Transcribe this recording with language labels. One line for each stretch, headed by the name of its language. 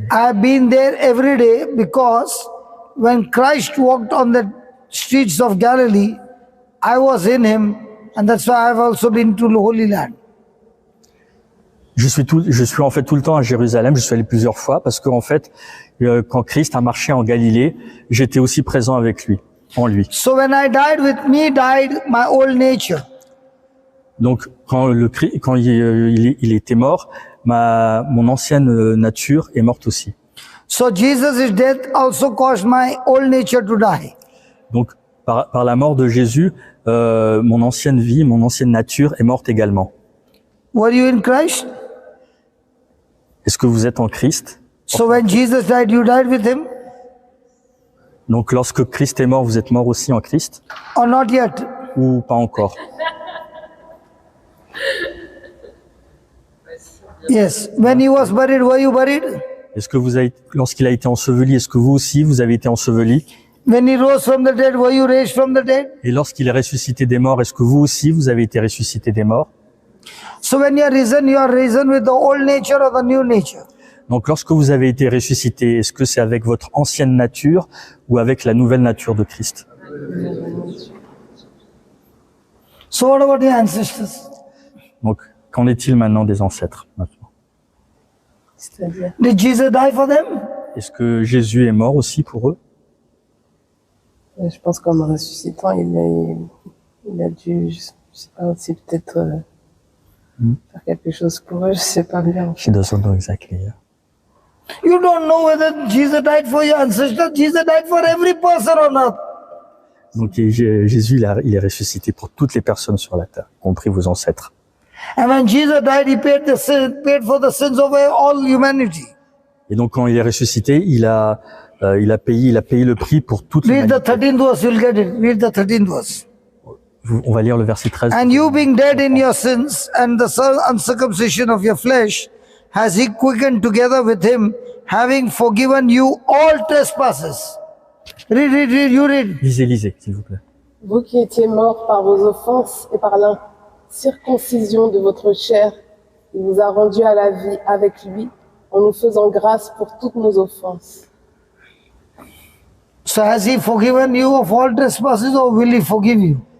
English: I've been there every day because when Christ walked on the streets of Galilee, I was in him, and that's why I've also been to the Holy Land.
French: Je suis en fait tout le temps à Jérusalem. Je suis allé plusieurs fois parce qu'en fait, quand Christ a marché en Galilée, j'étais aussi présent avec lui, en lui.
English: So when I died, with me died my old nature.
French: Donc, quand il était mort, mon ancienne nature est morte aussi.
English: So Jesus' death also caused my old nature to die.
French: Donc, par la mort de Jésus, mon ancienne vie, mon ancienne nature est morte également.
English: Were you in Christ?
French: Est-ce que vous êtes en Christ?
English: So when Jesus died, you died with him?
French: Donc, lorsque Christ est mort, vous êtes mort aussi en Christ?
English: Or not yet?
French: Ou pas encore?
English: Yes. When he was buried, were you buried?
French: Est-ce que lorsqu'il a été enseveli, est-ce que vous aussi, vous avez été enseveli?
English: When he rose from the dead, were you raised from the dead?
French: Et lorsqu'il est ressuscité des morts, est-ce que vous aussi, vous avez été ressuscité des morts?
English: So when you are risen with the old nature or the new nature?
French: Donc, lorsque vous avez été ressuscité, est-ce que c'est avec votre ancienne nature ou avec la nouvelle nature de Christ?
English: So what about the ancestors?
French: Donc, qu'en est-il maintenant des ancêtres maintenant? C'est-à-dire,
English: Did Jesus die for them?
French: Est-ce que Jésus est mort aussi pour eux? je pense qu'en me ressuscitant, il a dû, je sais pas, aussi peut-être faire quelque chose pour eux, je sais pas bien.
English: She doesn't know exactly. Yeah. You don't know whether Jesus died for your ancestors. Jesus died for every person on earth.
French: Donc Jésus, il est ressuscité pour toutes les personnes sur la terre, y compris vos ancêtres.
English: And when Jesus died, he paid for the sins of all humanity.
French: Et donc quand il est ressuscité, il a payé le prix pour toute
English: Read the
French: l'humanité.
English: 13th verse, you'll get it. Read the 13th verse.
French: On va lire le verset 13.
English: And you being dead in your sins and the uncircumcision of your flesh, has he quickened together with him, having forgiven you all trespasses. Read, you read.
French: Lisez, s'il vous plaît. Vous qui étiez morts par vos offenses et par l'incirconcision de votre chair, il vous a rendus à la vie avec lui, en nous faisant grâce pour toutes nos offenses.
English: So has he forgiven you of all trespasses or will he forgive you?